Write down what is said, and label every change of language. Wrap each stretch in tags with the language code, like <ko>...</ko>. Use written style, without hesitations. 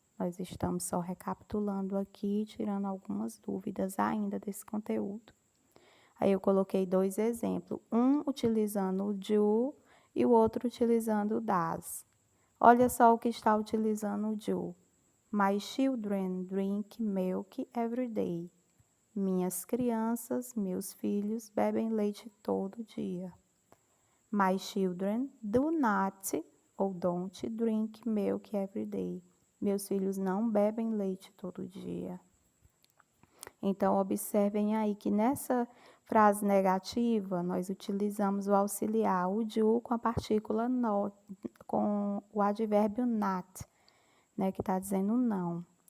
<pt>Nós estamos só recapitulando aqui, tirando algumas dúvidas ainda desse conteúdo. Aí eu coloquei 2 exemplos, um utilizando o do e o outro utilizando o das. Olha só o que está utilizando o do.</pt> <en>My children drink milk every day.</en> <pt>Minhas crianças, meus filhos, bebem leite todo dia.</pt> <en>My children do not ou don't drink milk every day.</en> <pt>Meus filhos não bebem leite todo dia. Então, observem aí que nessa frase negativa, nós utilizamos o auxiliar, o do, com a partícula not, com o advérbio not, né, que está dizendo não.</pt>